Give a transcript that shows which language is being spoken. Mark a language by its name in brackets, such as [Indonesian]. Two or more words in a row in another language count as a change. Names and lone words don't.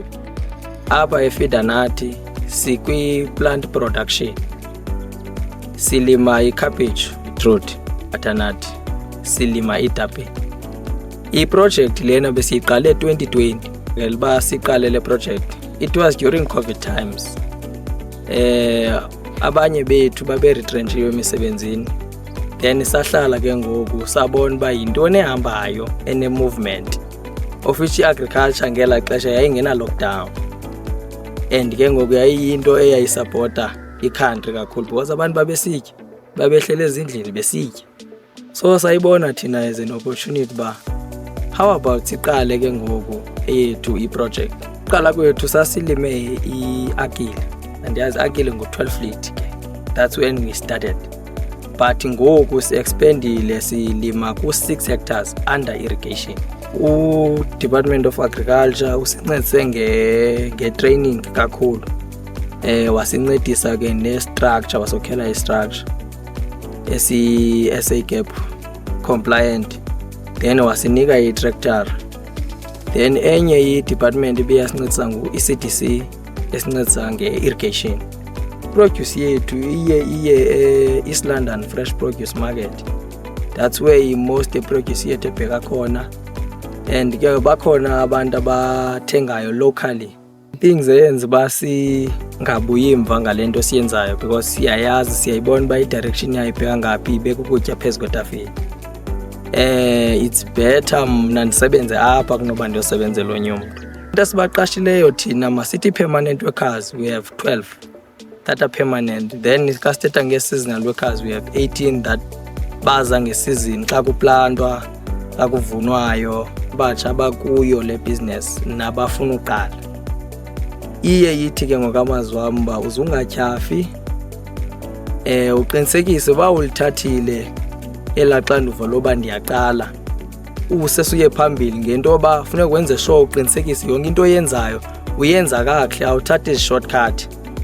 [Xhosa] Apha eFidanati sikwi- [English] plant production, [Xhosa] silima ikhaphetshu, beetroot, butternut, silima iitapile. I-project lena besiyiqale 2020 ngeliba siqale le project. [English] It was during COVID times. [Xhosa] Abanye bethu babe retrenchiwe emisebenzini, then sahlala ke ngoku sabona uba yintoni ehambayo ene-movement [English] of which [Xhosa] i-agriculture ngela xesha yayingena lockdown, and ke ngoku yayiyinto eyayisapota i-country kakhulu because abantu babesitya, babehlele ezindlini besitya. So sayibona thina [English] as an opportunity [Xhosa] ba [English] how about [Xhosa] siqale ke ngoku eyethu i-project. Qala kwethu sasilime i-akile, andiyazi akile ngo-12 litre ke, [English] that's when we started. [Xhosa] But ngoku si-expandile silima ku-6 hectares [English] under irrigation. [Xhosa] U-Department of Agriculture usincedise nge-training kakhulu, wasincedisa ke ne-structure, wasokhela i-structure esi-SAGAP compliant, then wasinika i-tractor. Then enye i-department ibiyasincedisa ngu-ECDC esincedisa nge-irrigation. Produce yethu iye East London Fresh Produce Market, [English] that's where most produce [Xhosa] yethu ebheka khona, and ke bakhona abantu abathengayo locally. Things eyenza uba singabuyi mva ngale nto siyenzayo because siyayazi, siyayibona uba i-direction yayo ibheka ngaphi, ibeka ukutya phezu kwetafile. [English] It's better [Xhosa] mna ndisebenze apha kunoba ndiyosebenzela onye umntu. Into esibaqashileyo thina masithi [English] permanent workers, we have 12 that are permanent. [Xhosa] Then kasithetha nge- [English] seasonal workers, we have 18 that [Xhosa] baza nge-season xa kuplantwa, xa kuvunwayo, batsha bakuyo le business nabafuna uqala. Iye yithi ke ngokamazwi wam uba uzungatyhafi, uqinisekise uba ulithathile elaa xanduva loba ndiyaqala, usesuye phambili ngento yoba funeka wenze sure uqinisekise yonke into oyenzayo uyenza kakuhle, awuthathi ezi-shortcut.